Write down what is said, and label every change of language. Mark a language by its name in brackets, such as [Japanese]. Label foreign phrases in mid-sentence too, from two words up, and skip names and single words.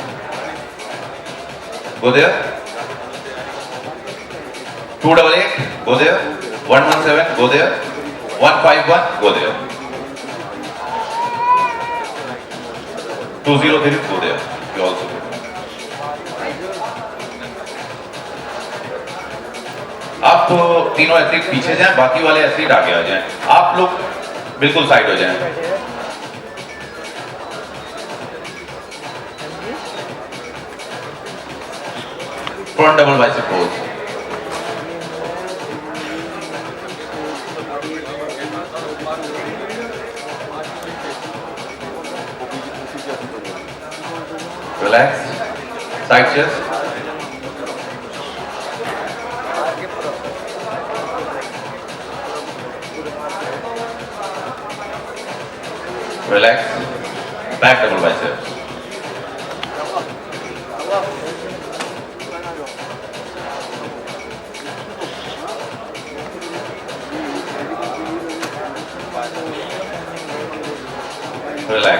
[English] Go there. 288. Go there. 117. Go there. 151. Go there. 203. Go there. You also go. [Hindi] आप तो तीनों एथलीट पीछे जाएं, बाकी वाले एथलीट आगे आ जाएं। आप लोग बिल्कुल साइड हो जाएं। [English] front double bicep pose. रिलैक्स। side chest. Relax. Back double biceps. Relax.